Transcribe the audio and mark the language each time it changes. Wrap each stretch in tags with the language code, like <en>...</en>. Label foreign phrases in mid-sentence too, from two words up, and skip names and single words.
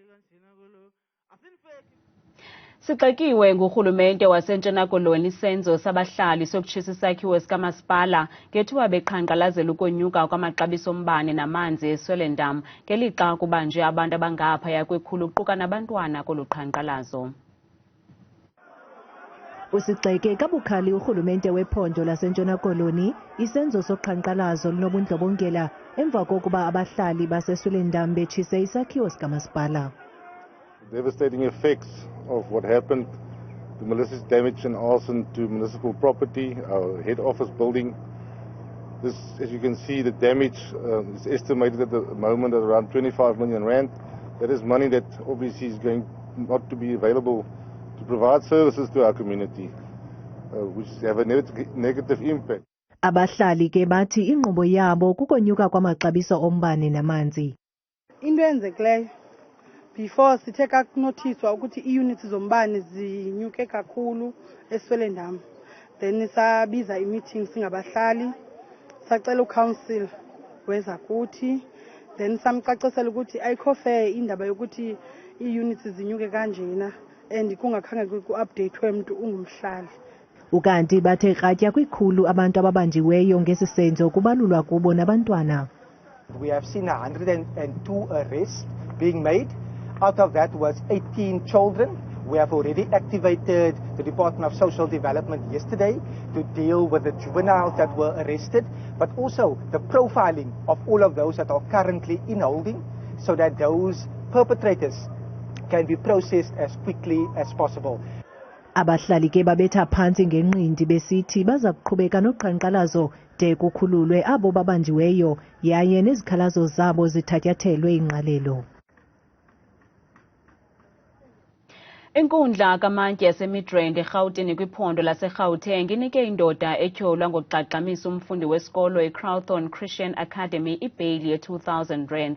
<xh>Sixekiwe ngurhulumente wasentshona koloni isenzo sabahlali sokutshisa isakhiwo sikamasipala ngethiwa beqhankqalazela ukonyuka kwamaxabiso ombane namanzi e-Swellendam ngelixa kubanjwe abantu abangaphaya kwekhulu kuquka nabantwana kolu qhankqalazo. Usixeke kabukhali urhulumente wephondo lasentshona koloni isenzo soqhankqalazo linobundlobongela emva kokuba abahlali base-Swellendam betshise isakhiwo sikamasipala.</xh> <en>Devastating effects of what happened, the malicious damage and arson to municipal property, our head office building. This, as you can see, the damage is estimated at the moment at around 25 million rand. That is money that obviously is going not to be available to provide services to our community, which have a negative impact.</en> <xh>Abahlali ke bathi inqubo yabo kukonyuka kwamaxabiso ombane namanzi.</xh> <zu>Into enzekileyo before sithe kakunothiswa ukuthi iunits zombane zinyuke kakhulu eSwellendam, then sabiza i-meeting singabahlali, sacela ucouncil weza kuthi, then samcacisela ukuthi ayikho fair indaba yokuthi ii-units zinyuke kanjena and kungakhange ku-updatwe mntu ungumhlali.</zu> <xh>Ukanti bathe kratya kwikhulu abantu ababanjiweyo ngesi senzo kubalulwa kubo nabantwana.</xh> <en>We have seen 102 arrests being made. Out of that was 18 children. We have already activated the Department of Social Development yesterday to deal with the juveniles that were arrested, but also the profiling of all of those that are currently in holding so that those perpetrators can be processed as quickly as possible.</en> <xh>Abahlali ke babetha phansi ngenqindi besithi baza kuqhubeka noqhankqalazo de kukhululwe abo babanjiweyo yaye nezikhalazo zabo zithatyathelwe ingqalelo. Inkundla kamantye yaseMidrand eRhawutini kwiphondo laseGauteng inike indoda etyholwa ngokuxaxamisa umfundi wesikolo e-Crowthorne Christian Academy ibheyili ye-R2,000.</xh>